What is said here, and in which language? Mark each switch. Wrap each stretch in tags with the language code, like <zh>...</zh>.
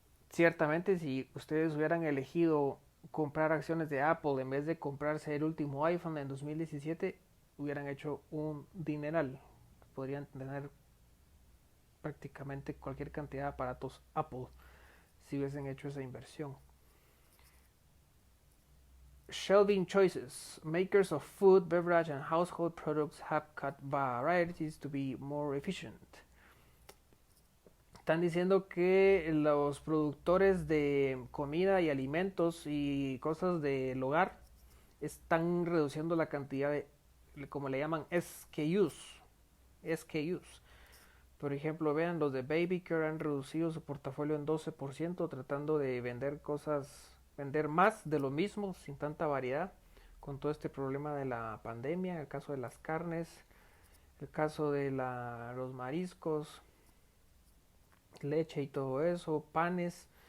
<es>Ciertamente, si ustedes hubieran elegido comprar acciones de Apple en vez de comprarse el último iPhone en 2017, hubieran hecho un dineral. Podrían tener prácticamente cualquier cantidad de aparatos Apple si hubiesen hecho esa inversión.</es> <en>Shelving choices. Makers of food, beverage, and household products have cut varieties to be more efficient.</en> <es>Están diciendo que los productores de comida y alimentos y cosas del hogar están reduciendo la cantidad de, como le llaman, SKUs. SKUs. Por ejemplo, vean, los de Baby Care han reducido su portafolio en 12%, tratando de vender más de lo mismo, sin tanta variedad, con todo este problema de la pandemia, el caso de las carnes, el caso de los mariscos, leche y todo eso, panes.</es>